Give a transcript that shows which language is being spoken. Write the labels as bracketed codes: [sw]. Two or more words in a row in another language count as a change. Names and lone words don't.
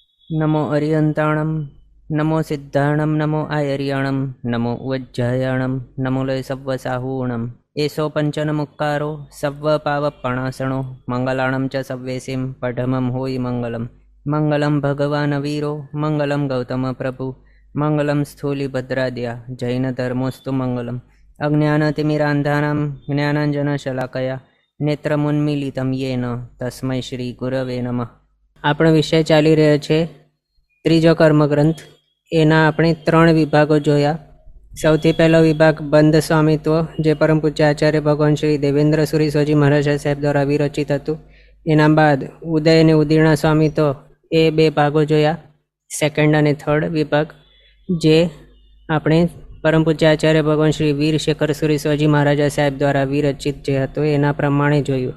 [pra] नमो अरियंताणं नमो सिद्धाणं नमो आयर्याणं नमो वज्जायाणं नमो लय सव्वसाहूणम् एषो पंचनमुक्कारो सव्वपावपणासणो मंगलाणं च सव्वेसिं पठमं होयि मंगलम् [sa] मंगलं भगवान् वीरो मंगलं गौतम प्रभु मंगलं स्थूलिभद्राद्या जैनधर्मोऽस्तु मंगलम् अज्ञानतिमिरान्धानां ज्ञानाञ्जनशलाकया नेत्रमुन्मीलितं येन तस्मै श्रीगुरवे नमः। [gu] આપણો વિષય ચાલી રહ્યો છે ત્રીજો કર્મગ્રંથ। એના આપણે 3 વિભાગો જોયા। સૌથી પહેલો વિભાગ બંધ સ્વામિત્વ, જે પરમ પૂજ્ય આચાર્ય ભગવાન શ્રી દેવેન્દ્ર સુરી સ્વાજી મહારાજ સાહેબ દ્વારા વિરચિત હતું। એના બાદ ઉદય અને ઉદીર્ણા સ્વામિત્વ, એ 2 ભાગો જોયા, સેકન્ડ અને થર્ડ વિભાગ, જે આપણે પરમ પૂજ્ય આચાર્ય ભગવાન શ્રી વીર શેખર સુરી સ્વાજી મહારાજ સાહેબ દ્વારા વિરચિત જે હતો એના પ્રમાણે જોયું।